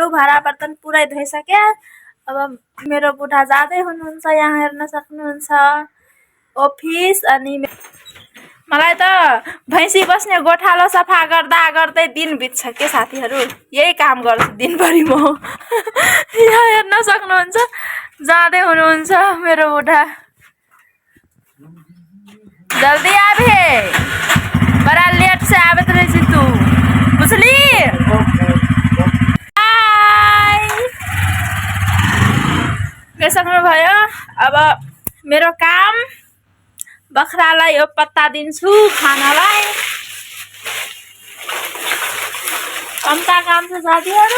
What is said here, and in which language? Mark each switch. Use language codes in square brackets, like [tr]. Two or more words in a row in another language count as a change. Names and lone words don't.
[ne] भाँडा बर्तन पुरै धोइसके। अब मेरो बुढा जाँदै हुनुहुन्छ, यहाँ हेर्न सक्नुहुन्छ अफिस। अनि मलाई त भैँसी बस्ने गोठालो सफा गर्दा गर्दै दिन बित्छ के साथीहरु। यही काम गर्छु दिनभरि म। यहाँ हेर्न सक्नुहुन्छ जाँदै हुनुहुन्छ मेरो बुढा। [bho] जल्दी आ बे, बड़ा लेट से आवत रही तू, बुझली? [ne] सक्नु भयो। अब मेरो काम बख्रालाई यो पत्ता दिन्छु खानालाई। कम्ता काम छ साथीहरु।